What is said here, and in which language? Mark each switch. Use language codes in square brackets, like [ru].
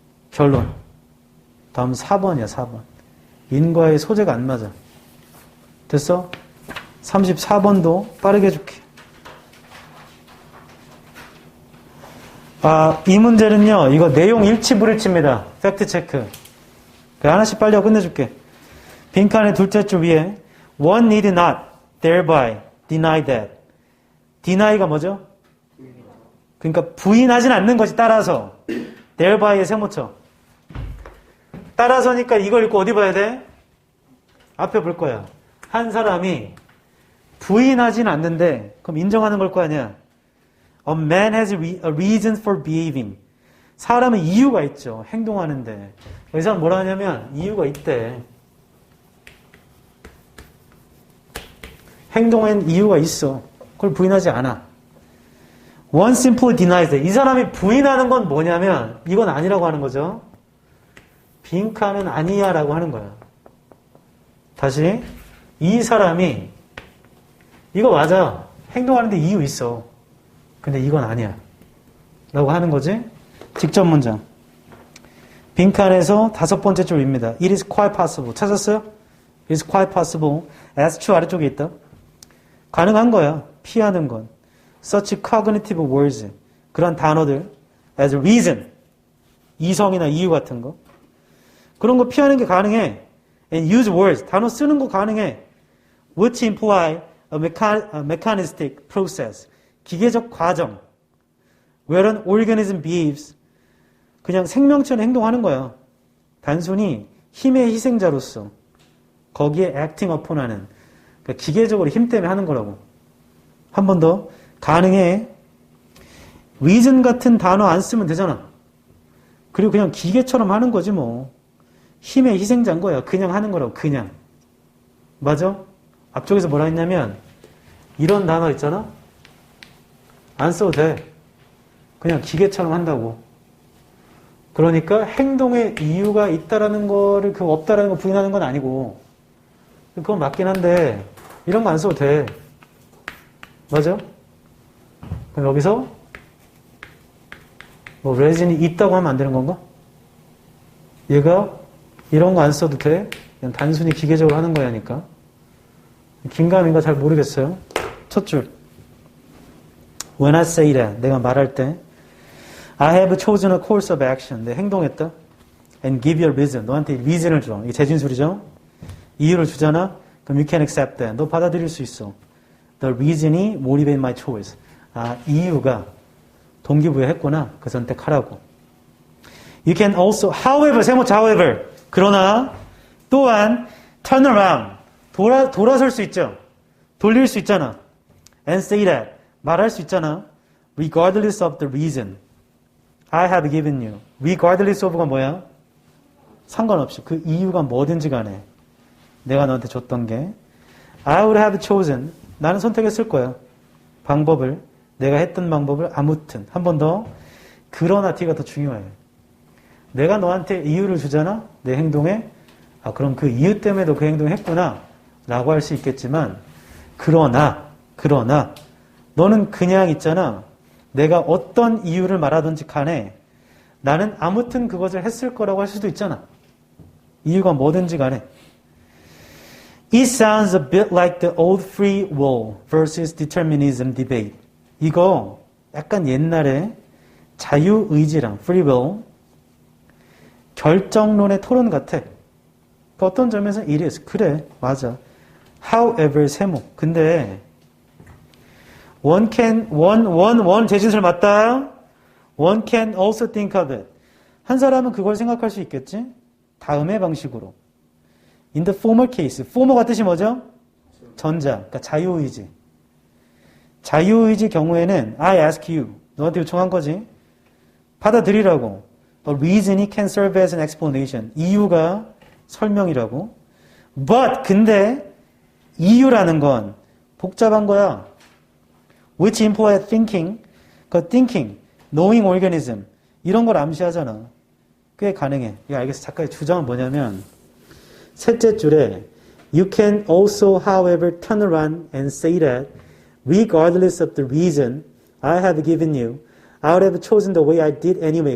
[ko] 결론. 다음 4번이야. 4번. 인과의 소재가 안 맞아. 됐어? 34번도 빠르게 해줄게. 이 문제는요, 이거 내용 일치 불일치입니다. 팩트 체크. 하나씩 빨리 하고 끝내줄게. 빈칸의 둘째 줄 위에 [en] one need not thereby deny that. [ko] deny가 뭐죠? 그러니까 부인하진 않는 것이 따라서 thereby의 세모쳐. 따라서니까 이걸 읽고 어디 봐야 돼? 앞에 볼 거야. 한 사람이 부인하진 않는데 그럼 인정하는 걸 거 아니야. [en] A man has a reason for behaving. [ko] 사람은 이유가 있죠. 행동하는데. 여기서 뭐라 하냐면 이유가 있대. 행동엔 이유가 있어. 그걸 부인하지 않아. [en] One simply denies it. [ko] 이 사람이 부인하는 건 뭐냐면 이건 아니라고 하는 거죠. 빈칸은 아니야 라고 하는 거야. 다시 이 사람이 이거 맞아. 행동하는데 이유 있어. 근데 이건 아니야. 라고 하는 거지. 직접 문장. 빈칸에서 5번째 줄입니다. [en] It is quite possible. [ko] 찾았어요? It is quite possible. S2 아래쪽에 있다. 가능한 거야. 피하는 건. [en] Such cognitive words. [ko] 그런 단어들. [en] As a reason. [ko] 이성이나 이유 같은 거. 그런 거 피하는 게 가능해. [en] And use words. [ko] 단어 쓰는 거 가능해. [en] Which imply a mechanistic process. [ko] 기계적 과정. [en] Where an organism behaves. [ko] 그냥 생명체는 행동하는 거야. 단순히 힘의 희생자로서 거기에 [en] acting upon [ko] 하는 그러니까 기계적으로 힘 때문에 하는 거라고. 한 번 더 가능해. reason 같은 단어 안 쓰면 되잖아. 그리고 그냥 기계처럼 하는 거지 뭐. 힘의 희생자인 거야. 그냥 하는 거라고. 그냥. 맞아? 앞쪽에서 뭐라 했냐면 이런 단어 있잖아. 안 써도 돼. 그냥 기계처럼 한다고. 그러니까 행동에 이유가 있다라는 거를 그 없다라는 거 부인하는 건 아니고 그건 맞긴 한데 이런 거 안 써도 돼. 맞아? 그럼 여기서 뭐 레진이 있다고 하면 안 되는 건가? 얘가 이런 거 안 써도 돼. 그냥 단순히 기계적으로 하는 거야 하니까. 긴가민가 잘 모르겠어요. 첫 줄. [en] When I say that, [ko] 내가 말할 때 [en] I have chosen a course of action. [ko] 내 행동했다. [en] And give you a reason. [ko] 너한테 reason을 줘. 이게 재진술이죠. 이유를 주잖아. 그럼 [en] you can accept that. [ko] 너 받아들일 수 있어. [en] The reason이 motivate my choice. [ko] 아, 이유가 동기부여했구나. 그 선택하라고. [en] You can also, however, 세모차 however. [ko] 그러나 또한 [en] turn around. [ko] 돌아설 수 있죠. 돌릴 수 있잖아. [en] And say that. [ko] 말할 수 있잖아. [en] Regardless of the reason I have given you. [ko] Regardless of가 뭐야? 상관없이. 그 이유가 뭐든지 간에 내가 너한테 줬던 게 [en] I would have chosen. [ko] 나는 선택했을 거야. 방법을. 내가 했던 방법을 아무튼. 한 번 더. 그러나 T가 더 중요해. 내가 너한테 이유를 주잖아. 내 행동에. 아, 그럼 그 이유 때문에도 그 행동을 했구나. 라고 할 수 있겠지만 그러나 너는 그냥 있잖아. 내가 어떤 이유를 말하든지 간에 나는 아무튼 그것을 했을 거라고 할 수도 있잖아. 이유가 뭐든지 간에. [en] It sounds a bit like the old free will versus determinism debate. [ko] 이거 약간 옛날에 자유의지랑 free will 결정론의 토론 같아. 그 어떤 점에서 [en] it is. [ko] 그래, 맞아. However, 세모. 근데 one 재진술 맞다. [en] One can also think of it. [ko] 한 사람은 그걸 생각할 수 있겠지? 다음의 방식으로. [en] In the former case. [ko] former가 뜻이 뭐죠? 전자. 그러니까 자유의지. 자유의지 경우에는 [en] I ask you. [ko] 너한테 요청한 거지. 받아들이라고. [en] A reason can serve as an explanation. [ko] 이유가 설명이라고. But 근데 이유라는 건 복잡한 거야. [en] Which imply thinking. 그 thinking, knowing organism [ko] 이런 걸 암시하잖아. 꽤 가능해. 이거 알겠어. 작가의 주장은 뭐냐면 셋째 줄에 [en] You can also, however, turn around and say that regardless of the reason I have given you, I would have chosen the way I did anyway.